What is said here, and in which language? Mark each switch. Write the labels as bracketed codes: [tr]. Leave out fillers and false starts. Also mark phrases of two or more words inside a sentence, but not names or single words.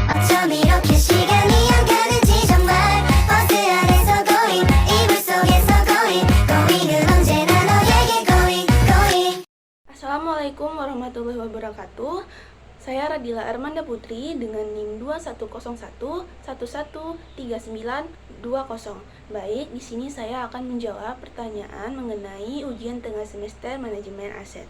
[ko] 좀 이렇게 시간이 안 가는지 정말 버스 안에서 going 이불 속에서 going은 언제나 너에게 going. [ar] السلام عليكم ورحمة الله وبركاته. [id] Saya Radila Armanda Putri dengan NIM 2101113920. Baik, di sini saya akan menjawab pertanyaan mengenai ujian tengah semester manajemen aset.